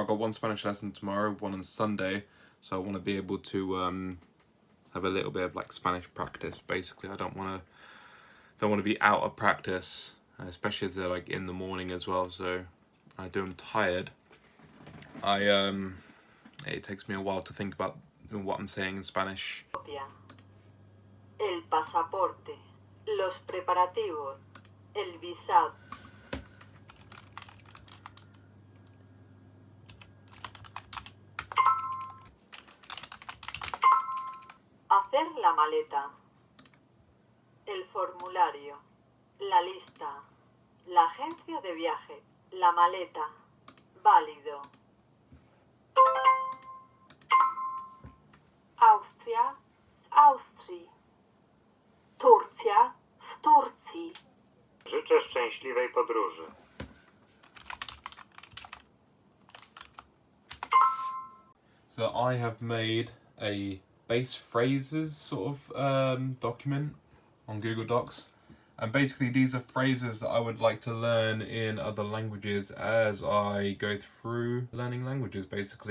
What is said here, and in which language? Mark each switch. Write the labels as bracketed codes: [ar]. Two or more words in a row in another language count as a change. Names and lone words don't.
[en] I've got one Spanish lesson tomorrow, one on Sunday. So I want to be able to have a little bit of like Spanish practice. Basically, I don't want to be out of practice. Especially if they're like in the morning as well, so I do. I'm tired. It takes me a while to think about what I'm saying in Spanish. [es] El pasaporte, los preparativos, el visado. Hacer la maleta, el formulario, la lista, la agencia de viaje, la maleta, válido. [pl] Austria, z Austrii. Turcja, w Turcji. Życzę szczęśliwej podróży. [en] So I have made a base phrases sort of document on Google Docs. And basically these are phrases that I would like to learn in other languages as I go through learning languages basically.